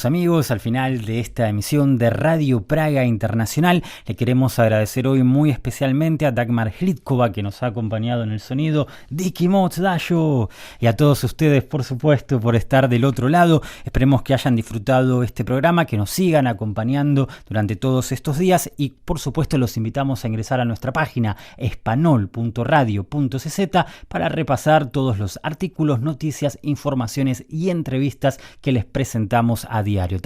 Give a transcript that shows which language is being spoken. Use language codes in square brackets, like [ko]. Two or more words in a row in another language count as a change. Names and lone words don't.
[es] amigos, al final de esta emisión de Radio Praga Internacional. Le queremos agradecer hoy muy especialmente a Dagmar Hlídková, que nos ha acompañado en el sonido, [cs] Díky moc dajo, [es] y a todos ustedes, por supuesto, por estar del otro lado. Esperemos que hayan disfrutado este programa, que nos sigan acompañando durante todos estos días y, por supuesto, los invitamos a ingresar a nuestra página espanol.radio.cz para repasar todos los artículos, noticias, informaciones y entrevistas que les presentamos a diario.